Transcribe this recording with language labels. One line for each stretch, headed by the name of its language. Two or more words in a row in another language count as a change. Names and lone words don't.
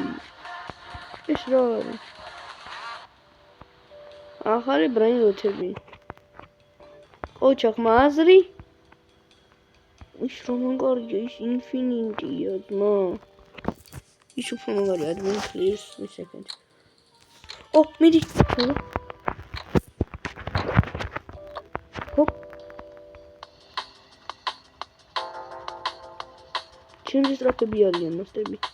Georgian: ეს რა არის? ახალი ბრაინროთები. ოჩახ მაზრი. ის რომ მაგარია, ის ინფინიტია, ძმა. ის უფრო მაგარია,
English: admin please, wait a second.
Georgian: მიდი. ჩემი სტრაფები არიან მასტები.